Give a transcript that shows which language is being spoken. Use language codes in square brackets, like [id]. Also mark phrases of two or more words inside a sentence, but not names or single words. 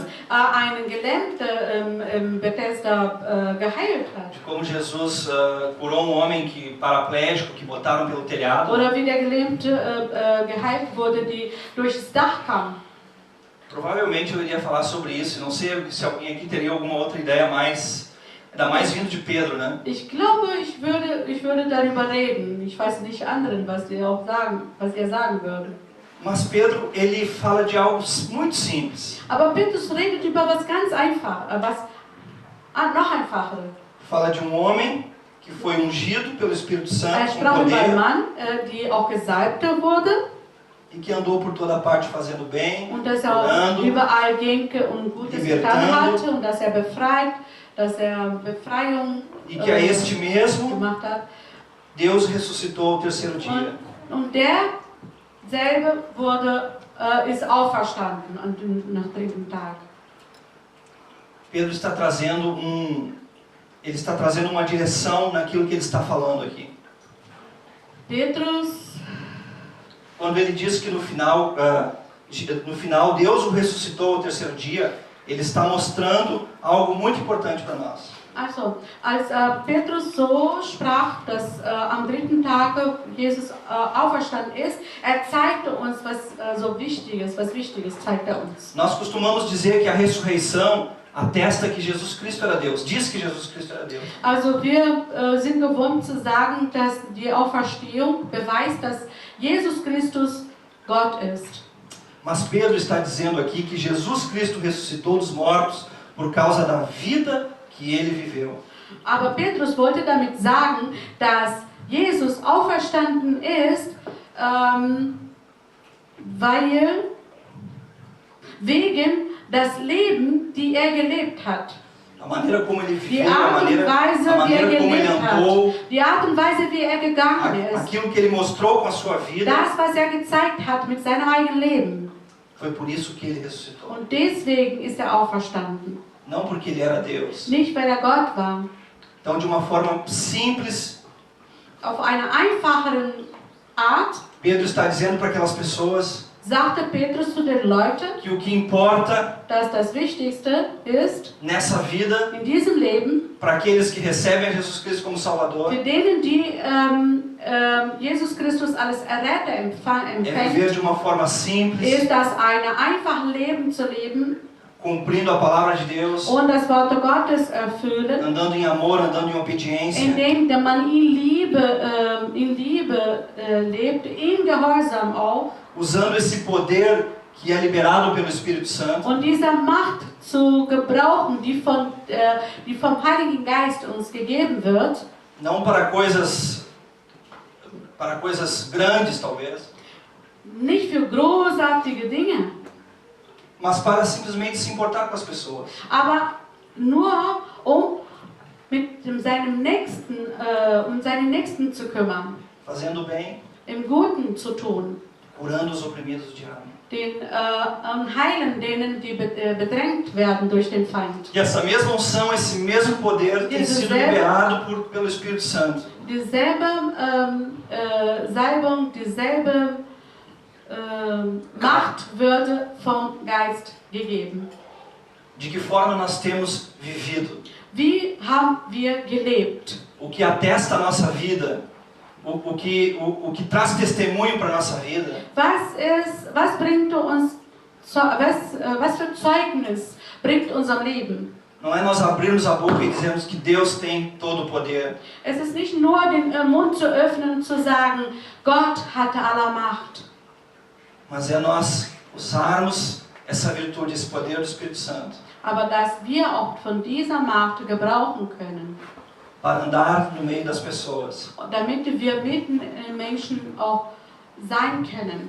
[de] Betesda, einen Gelähmten im Bethesda geheilt hat. [pt] de como Jesus curou homem paraplégico que botaram pelo telhado. [de] Oder wie der Gelähmte geheilt wurde, die durchs Dach kam. [pt] Provavelmente eu iria falar sobre isso. Não sei se alguém aqui teria alguma outra ideia mais, ainda mais vindo de Pedro, né? [de] Ich glaube, ich würde darüber reden. Ich weiß nicht anderen, was er sagen würde. [pt] Mas Pedro, ele fala de algo muito simples. [de] Aber Petrus redet über was ganz einfach, noch einfacher. [pt] Fala de homem que foi ungido pelo Espírito Santo com [de] Sprach über einen [pt] poder [de] Mann, die auch gesalbt wurde [pt] e que andou por toda parte fazendo bem, [de] und dass er [pt] curando, [de] überall ging und Gutes getan hat und dass er Befreiung [pt] e que a este mesmo [de] gemacht hat. [pt] Deus ressuscitou ao terceiro dia. [de] Und derselbe ist auferstanden nach dem dritten Tag. [pt] Pedro está trazendo uma direção naquilo que ele está falando aqui. [de] Petrus, [pt] Quando ele diz que no final Deus o ressuscitou ao terceiro dia, ele está mostrando algo muito importante para nós. [de] also, als Petrus so sprach, dass am dritten Tag Jesus auferstanden ist, er zeigte uns was Wichtiges zeigt er uns. [pt] Nós costumamos dizer que a ressurreição atesta que Jesus Cristo era Deus, diz que Jesus Cristo era Deus. [de] Also wir sind gewohnt zu sagen, dass die Auferstehung beweist, dass Jesus Christus Gott ist. [pt] Mas Pedro está dizendo aqui que Jesus Cristo ressuscitou dos mortos por causa da vida que ele viveu. [de] Aber Petrus wollte damit sagen, dass Jesus auferstanden ist, wegen das Leben, die er gelebt hat. [pt] A maneira como ele [de] Die [pt] viveu, a [de] Art und Weise, [pt] maneira [de] wie er [pt] como ele [de] gelebt [pt] andou, [de] hat. Die Art und Weise, wie er gegangen ist. [pt] aquilo que ele mostrou com a sua vida, [de] Das, was er gezeigt hat mit seinem eigenen Leben. [pt] foi por isso que ele ressuscitou. [de] Und deswegen ist er auferstanden. [pt] Não porque ele era Deus. [de] Nicht, weil er Gott war. [pt] Então, de uma forma simples, [de] Auf eine einfachere Art [pt] Pedro está dizendo para aquelas pessoas [de] sagte Petrus zu den Leuten, [pt] que o que importa [de] dass das Wichtigste ist, [pt] nessa vida, [de] in diesem Leben, [pt] para aqueles que recebem a Jesus Cristo como Salvador, [de] für denen, die Jesus Christus als Erretter [pt] é [de] empfangen, [pt] viver de uma forma simples, [de] ist das ein einfaches Leben zu leben [pt] cumprindo a palavra de Deus, [de] und das Wort Gottes erfüllen, [pt] andando em amor, andando em obediência, [de] indem man in Liebe lebt, in Gehorsam auch, [pt] usando esse poder que é liberado pelo Espírito Santo, [de] und diese Macht zu gebrauchen, die vom Heiligen Geist uns gegeben wird, [pt] não para coisas grandes talvez, [de] nicht für großartige Dinge, [pt] mas para simplesmente se importar com as pessoas. [de] aber nur mit seinem Nächsten, seinen Nächsten zu kümmern, [pt] Fazendo bem, [de] im Guten zu tun, [pt] curando os oprimidos do diabo. [de] den heilen denen, die bedrängt werden durch den Feind. [pt] E essa mesma unção, esse mesmo poder tem sido liberado pelo Espírito Santo. [de] Dieselbe Salbung, dieselbe Macht würde vom Geist gegeben. [pt] De que forma nós temos vivido? [de] Wie haben wir gelebt? [pt] O que atesta a nossa vida, o que traz testemunho para a nossa vida, [de] Was bringt uns, was für Zeugnis bringt unserem Leben? [pt] não é nós abrirmos a boca e dizermos que Deus tem todo o poder, [de] Es ist nicht nur den Mund zu öffnen und zu sagen, Gott hatte aller Macht, [pt] mas é nós usarmos essa virtude, esse poder do Espírito Santo, [de] aber dass wir auch von dieser Macht gebrauchen können, [pt] para andar no meio das pessoas, [de] damit wir mitten in den Menschen auch sein können,